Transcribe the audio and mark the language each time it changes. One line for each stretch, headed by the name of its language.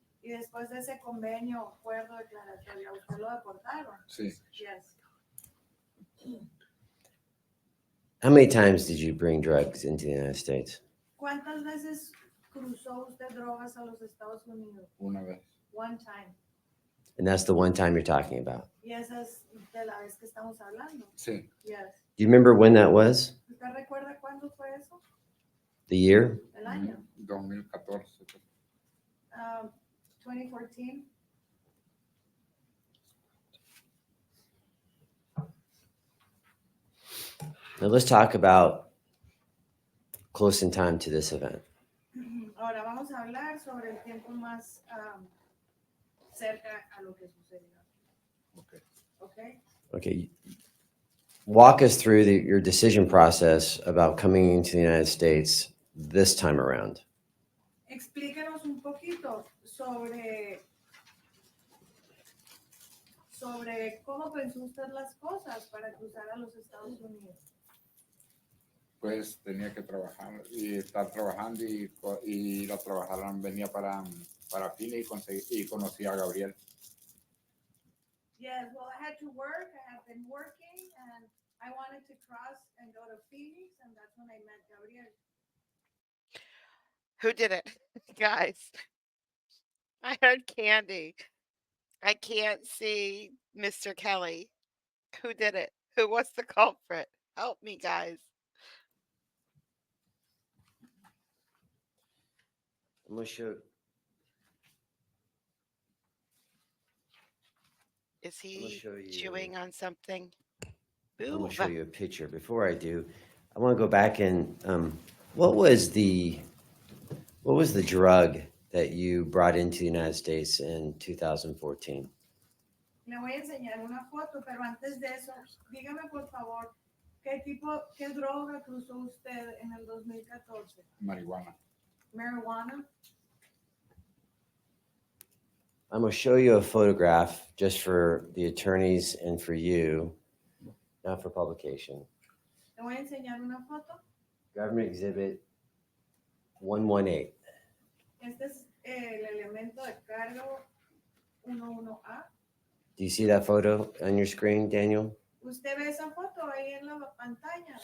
Spanish: Y después de ese convenio, acuerdo declaratorio, ¿a usted lo deportaron? Sí.
English: Yes. How many times did you bring drugs into the United States?
Spanish: ¿Cuántas veces cruzó usted drogas a los Estados Unidos? Una vez.
English: One time. And that's the one time you're talking about.
Spanish: Y esa es de la vez que estamos hablando. Sí.
English: Yes. Do you remember when that was?
Spanish: ¿Usted recuerda cuándo fue eso?
English: The year?
Spanish: El año. 2014.
English: 2014. Now let's talk about close in time to this event.
Spanish: Ahora vamos a hablar sobre el tiempo más cerca a lo que sucedió.
English: Okay.
Spanish: ¿Ok?
English: Okay. Walk us through your decision process about coming into the United States this time around.
Spanish: Explíquenos un poquito sobre cómo pensó usted las cosas para cruzar a los Estados Unidos. Pues tenía que trabajar y estar trabajando y ir a trabajar. Venía para Phoenix y conocí a Gabriel.
English: Yes, well, I had to work. I have been working, and I wanted to cross and go to Phoenix, and that's when I met Gabriel. Who did it? Guys, I heard Candy. I can't see Mr. Kelly. Who did it? Who was the culprit? Help me, guys. I'm going to show. Is I'm gonna he show you. chewing on something? I'm going Move. to show you a picture. Before I do, I want to go back and what was the drug that you brought into the United States in 2014?
Spanish: Le voy a enseñar una foto, pero antes de eso, dígame por favor, ¿qué droga cruzó usted en el 2014? Marihuana.
English: Marijuana. I'm going to show you a photograph just for the attorneys and for you, not for publication.
Spanish: Le voy a enseñar una foto.
English: Government Exhibit 118.
Spanish: Este es el elemento de cargo 11A.
English: Do you see that photo on your screen, Daniel?
Spanish: ¿Usted ve esa foto ahí en la pantalla?